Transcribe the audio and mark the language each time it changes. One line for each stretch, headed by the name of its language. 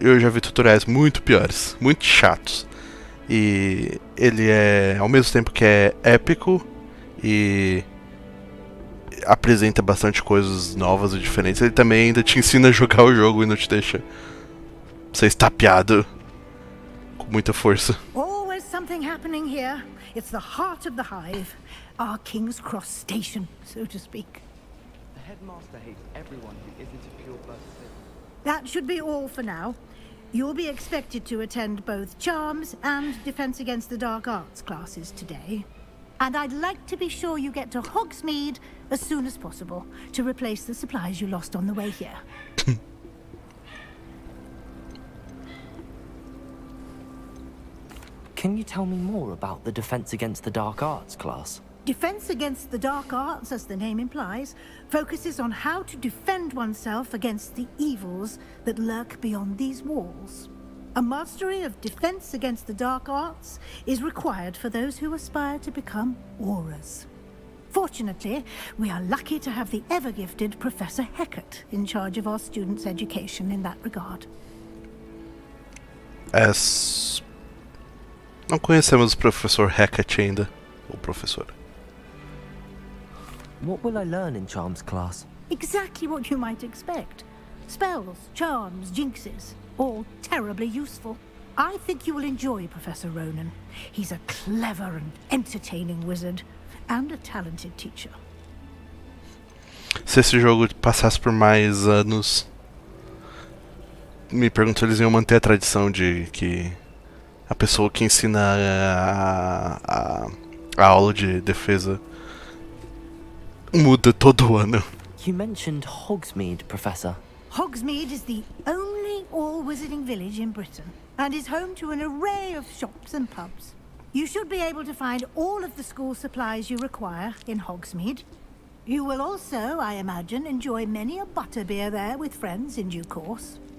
Portuguese: Eu já vi tutoriais muito piores, muito chatos. E ele é, ao mesmo tempo que é épico e apresenta bastante coisas novas e diferentes, ele também ainda te ensina a jogar o jogo e não te deixa ser estapeado com muita força.
English: Always something happening here. It's the heart of the hive. Our King's Cross station, so to speak. The headmaster hates everyone who isn't a pure birth citizen. That should be all for now. You'll be expected to attend both Charms and Defense Against the Dark Arts classes today. And I'd like to be sure you get to Hogsmeade as soon as possible to replace the supplies you lost on the way here. Can you tell me more about the Defense Against the Dark Arts class? Defense Against the Dark Arts, as the name implies, focuses on how to defend oneself against the evils that lurk beyond these walls. A mastery of Defense Against the Dark Arts is required for those who aspire to become auras. Fortunately, we are lucky to have the ever-gifted Professor Hecat in charge of our students' education in that regard.
Portuguese: Não conhecemos o Professor Hecat ainda, ou professora.
English: What will I learn in Charms class? Exactly what you might expect. Spells, charms, jinxes, all terribly useful. I think you will enjoy Professor Ronan. He's a clever and entertaining wizard, and a talented teacher.
Portuguese: Se esse jogo passasse por mais anos, me pergunto se eles iam manter a tradição de que a pessoa que ensina a aula de defesa muda todo ano.
English: You mentioned Hogsmeade, Professor. Hogsmeade is the only all-wizarding village in Britain, and is home to an array of shops and pubs. You should be able to find all of the school supplies you require in Hogsmeade. You will also, I imagine, enjoy many a butterbeer there with friends in due course.